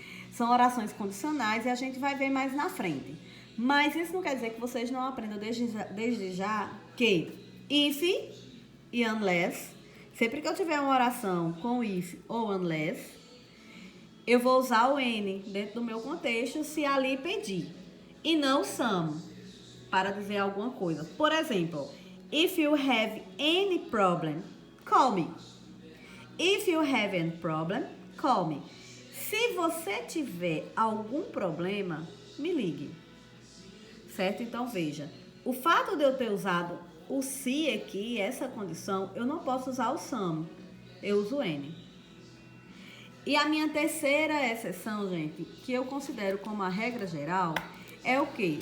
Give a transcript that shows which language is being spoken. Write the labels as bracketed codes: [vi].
[pt] São orações condicionais e a gente vai ver mais na frente. Mas isso não quer dizer que vocês não aprendam desde já que if e unless, sempre que eu tiver uma oração com if ou unless, eu vou usar o N dentro do meu contexto se ali pedir. E não some, para dizer alguma coisa. Por exemplo, [en] if you have any problem, call me. If you have any problem, call me. [pt] Se você tiver algum problema, me ligue. Certo? Então, veja. O fato de eu ter usado o se aqui, essa condição, eu não posso usar o some. Eu uso N. E a minha terceira exceção, gente, que eu considero como a regra geral, é o quê?